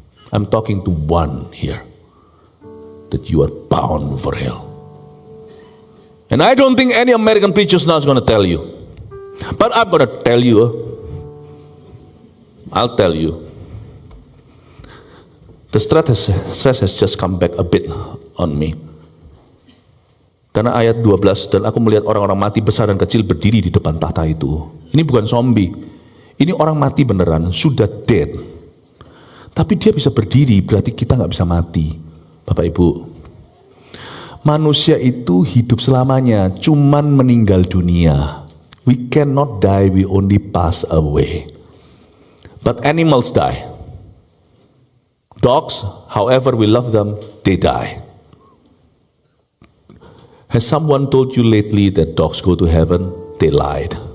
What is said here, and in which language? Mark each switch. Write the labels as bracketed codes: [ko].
[en] I'm talking to one here, that you are bound for hell. And I don't think any American preachers now is going to tell you. But I'm going to tell you. I'll tell you. The stress has just come back a bit on me. [id] Karena ayat 12, dan aku melihat orang-orang mati besar dan kecil berdiri di depan tahta itu. Ini bukan zombie. Ini orang mati beneran, sudah dead. Tapi dia bisa berdiri, berarti kita nggak bisa mati. Bapak Ibu, manusia itu hidup selamanya, cuman meninggal dunia. [en] We cannot die, we only pass away. But animals die. Dogs, however we love them, they die. Has someone told you lately that dogs go to heaven? They lied.